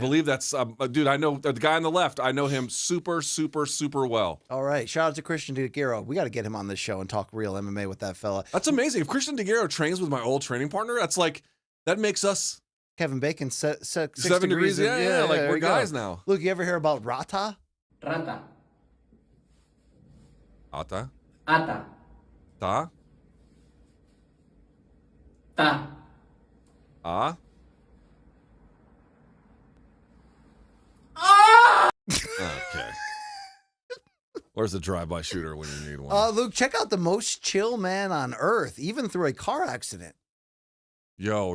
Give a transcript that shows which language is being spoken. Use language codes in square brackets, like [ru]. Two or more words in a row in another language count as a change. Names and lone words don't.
[en] believe that's, dude, I know the guy on the left. I know him super, super, super well. All right. Shout out to Christian DeGiro. We got to get him on this show and talk real MMA with that fella. That's amazing. If Christian DeGiro trains with my old training partner, that's like, that makes us Kevin Bacon, 6 7 degrees. Yeah, like there we're you go. guys now. Look, you ever hear about Rata? Rata. Ata? Ata. Ta? Ta. Ah? Okay. Where's the drive-by shooter when you need one? Luke, check out the most chill man on earth, even through a car accident. Yo.